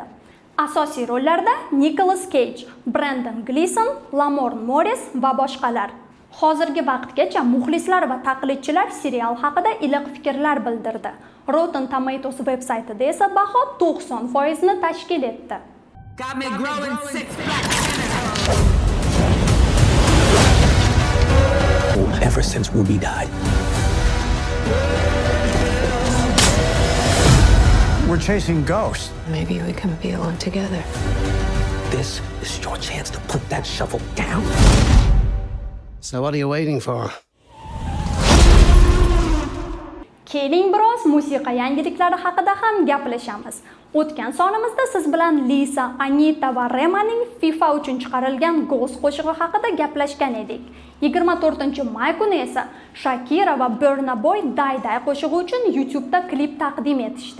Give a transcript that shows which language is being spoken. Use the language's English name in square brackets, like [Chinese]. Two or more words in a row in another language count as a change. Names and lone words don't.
[Uzbek] Asosiy rollarda Nicolas Cage, Brendan Gleeson, Lamorne Morris va boshqalar. Hozirgi vaqtgacha muxlislar va taqlidchilar serial haqida iliq fikrlar bildirdi. Rotten Tomatoes veb-saytida esa baho 90% ni tashkil etdi. [English] Got me growing six black. Ever since Ruby died. We're chasing ghosts. Maybe we can be alone together. This is your chance to put that shovel down. So what are you waiting for? [Uzbek] Keling biroz musiqa yangiliklari haqida ham gaplashamiz. O'tgan sonimizda siz bilan Lisa, Anita va Remaning FIFA uchun chiqarilgan Ghost qo'shig'i haqida gaplashgan edik. 24-may kuni esa Shakira va Burna Boy Die Die qo'shig'i uchun YouTube'da klip taqdim etishdi.